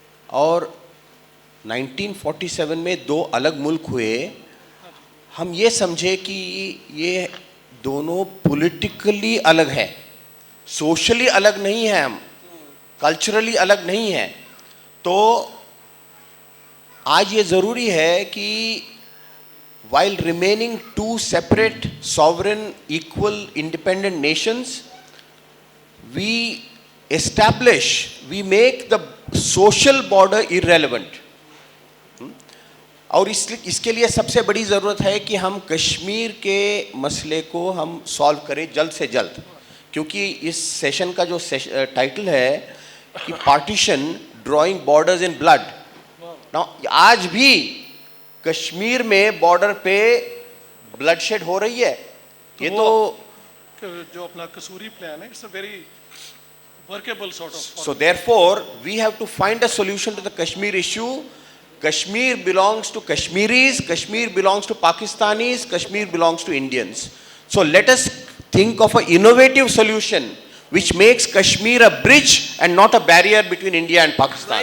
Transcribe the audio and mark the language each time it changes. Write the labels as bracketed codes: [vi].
[hi] और 1947 में 2 अलग मुल्क हुए, हम ये समझे कि ये दोनों पॉलिटिकली अलग है, सोशली अलग नहीं है, हम कल्चरली अलग नहीं है। तो आज ये ज़रूरी है कि [en] while remaining 2 separate sovereign equal independent nations, we make the social border irrelevant. [hi] और इसके लिए सबसे बड़ी ज़रूरत है कि हम कश्मीर के मसले को हम सॉल्व करें जल्द से जल्द, क्योंकि इस सेशन का जो टाइटल है कि partition drawing borders in blood. आज भी कश्मीर में बॉर्डर पे ब्लडशेड हो रही है। ये तो जो अपना कसूरी प्लान है, [en] It's a very workable sort of. So therefore, we have to find a solution to the Kashmir issue. Kashmir belongs to Kashmiris, Kashmir belongs to Pakistanis, Kashmir belongs to Indians. So let us think of an innovative solution which makes Kashmir a bridge and not a barrier between India and Pakistan.